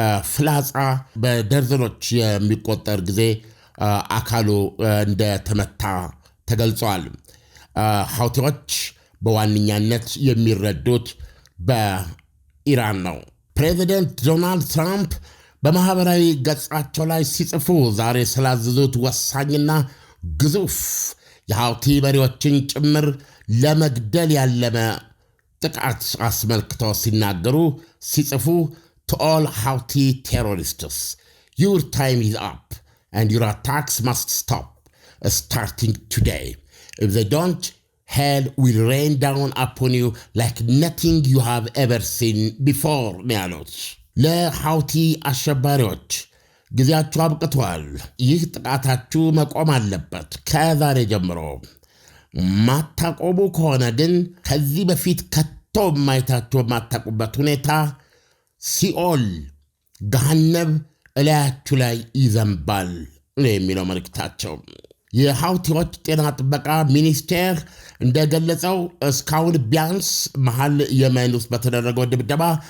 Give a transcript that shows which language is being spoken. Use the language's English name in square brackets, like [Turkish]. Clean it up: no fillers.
[Amharic] ፍላጻ በደርዘኖች የሚቆጠር ጊዜ አካሉ እንደተመታ ተገልጿል። ሐውቲዎች በዋነኛነት የሚረዱት በኢራን ነው። ፕሬዚደንት ዶናልድ ትራምፕ በማኅበራዊ ገጻቸው ላይ ሲጽፉ ዛሬ ስላዘዙት ወሳኝና ግዙፍ የሐውቲ መሪዎችን ጭምር ለመግደል ያለመ ጥቃት አስመልክተው ሲናገሩ ሲጽፉ [English] to all Houthi terrorists, your time is up and your attacks must stop starting today. If they don't, hell will rain down upon you like nothing you have ever seen before. [Amharic] ሚያሉት ለሐውቲ አሸባሪዎች ጊዜያችሁ አብቅቷል። ይህ ጥቃታችሁ መቆም አለበት ከዛሬ ጀምሮ። ማታቆሙ ከሆነ ግን ከዚህ በፊት ከቶ ማይታችሁ ማታቁበት ሁኔታ ሲኦል ገሃነብ እላያችሁ ላይ ይዘንባል ነው የሚለው መልእክታቸው። የሐውቲዎች ጤና ጥበቃ ሚኒስቴር እንደገለጸው እስካሁን ቢያንስ መሃል የመን ውስጥ በተደረገው ድብደባ